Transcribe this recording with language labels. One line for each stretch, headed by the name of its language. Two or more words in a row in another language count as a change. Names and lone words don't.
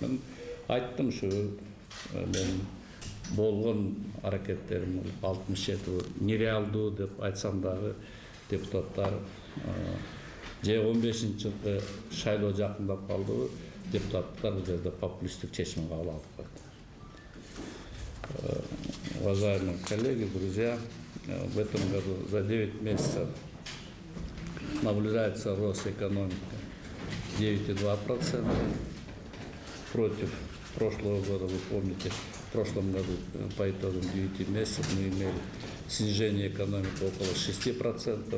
Kyrgyz: Мен айттым ушу мен болгон аракеттерим 67 нереалдуу деп айтсам дагы депутаттар же 15-жылкы шайлоо жакындап калдыбы, депутаттар бул жерде популисттик чечим кабыл алып койду.
Russian: Уважаемые коллеги, друзья, в этом году за 9 месяцев наблюдается рост экономики 9,2%. Против прошлого года, вы помните, в прошлом году по итогам 9 месяцев мы имели снижение экономики около 6%.